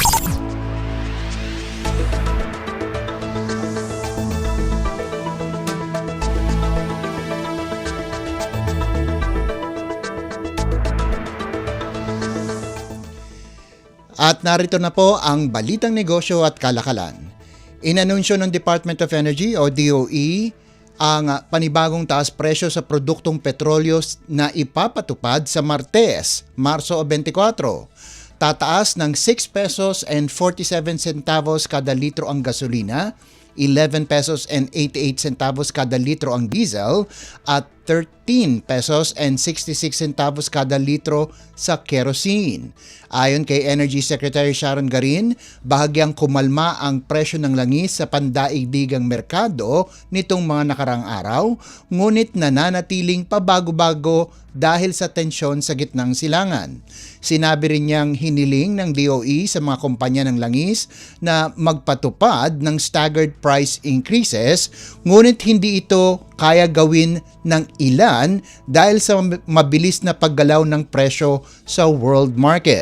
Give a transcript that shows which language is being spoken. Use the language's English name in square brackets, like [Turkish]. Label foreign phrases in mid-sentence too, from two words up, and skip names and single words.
[Filipino] At narito na po ang Balitang Negosyo at Kalakalan. Inanunsyo ng Department of Energy o DOE ang panibagong taas presyo sa produktong petrolyo na ipapatupad sa Martes, Marso 24. Tataas ng 6 [English] pesos and 47 centavos [Filipino] kada litro ang gasolina, 11 [English] pesos and 88 centavos [Filipino] kada litro ang diesel, at 13 [English] pesos and 66 centavos [Filipino] kada litro sa kerosene. Ayon kay Energy Secretary Sharon Garin, bahagyang kumalma ang presyo ng langis sa pandaigdigang merkado nitong mga nakarang araw, ngunit nananatiling pabago-bago dahil sa tensyon sa gitnang silangan. Sinabi rin niyang hiniling ng DOE sa mga kumpanya ng langis na magpatupad ng [English] staggered price increases, [Filipino] ngunit hindi ito kaya gawin ng ilan dahil sa mabilis na paggalaw ng presyo sa [English] world market.